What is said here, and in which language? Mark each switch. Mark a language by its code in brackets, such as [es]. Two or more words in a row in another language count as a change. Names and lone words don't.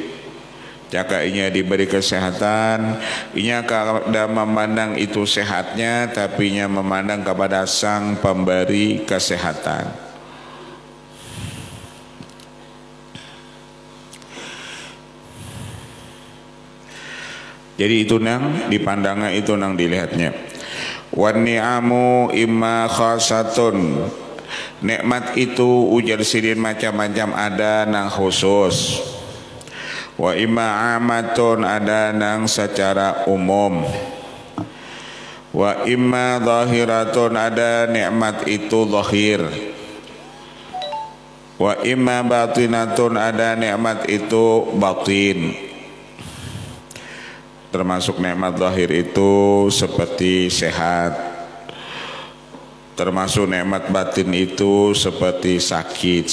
[id] Cakainya diberi kesehatan, ia kadang memandang itu sehatnya, tapi ia memandang kepada sang pemberi kesehatan. [bjn] Jadi itu nang dipandangnya, itu nang dilihatnya. [ar] والنعم إما خاصة, [bjn] nikmat itu ujar sidin macam-macam, ada nang khusus. [ar] وإما عامة, [bjn] ada nang secara umum. [ar] وإما ظاهرة, [bjn] ada nikmat itu zahir. [ar] وإما باطنة, [bjn] ada nikmat itu batin. [id] Termasuk nikmat zahir itu seperti sehat, termasuk nikmat batin itu seperti sakit.